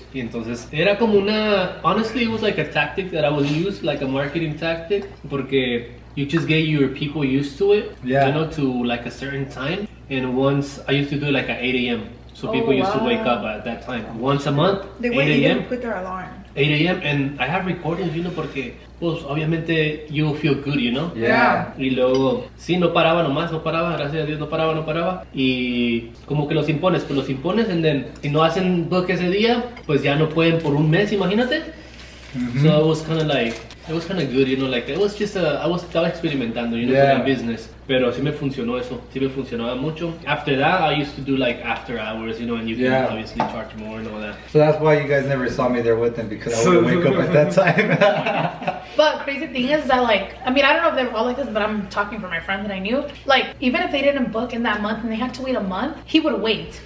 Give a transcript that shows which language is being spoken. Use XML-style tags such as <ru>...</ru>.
<es>Y entonces era como</es> <en>honestly, it was like a tactic that I would use, like a marketing tactic,</en> <es>porque</es> <en>you just get your people used to it, Yeah. you know, to like a certain time. And once I used to do it like at 8 a.m. So people used to wake up at that time. Once a month, They 8 wouldn't even a.m. put their alarm. 8 a.m. And I have recordings, you know,</en> <es>porque pues obviamente</es> <en>you feel good, you know. Yeah.</en> <es>Y luego, sí, no paraba nomás, no paraba, gracias a Dios, no paraba. Y como que los impones,</es> <en>and then,</en> <es>si no hacen book ese día, pues ya no pueden por un mes, imagínate.</es> <en>So it was kind of good, you know, like, it was just,</en> <es>estaba experimentando,</es> <en>you know, Yeah.</en> <es>con el business. Pero sí me funcionó eso, sí me funcionaba mucho.</es> <en>After that, I used to do like after hours, you know, and you can Yeah. obviously charge more and all that. So that's why you guys never saw me there with him, because I wouldn't wake up at that time. But crazy thing is that like, I mean, I don't know if they were all like this, but I'm talking for my friend that I knew. Like, even if they didn't book in that month and they had to wait a month, he would wait.</en>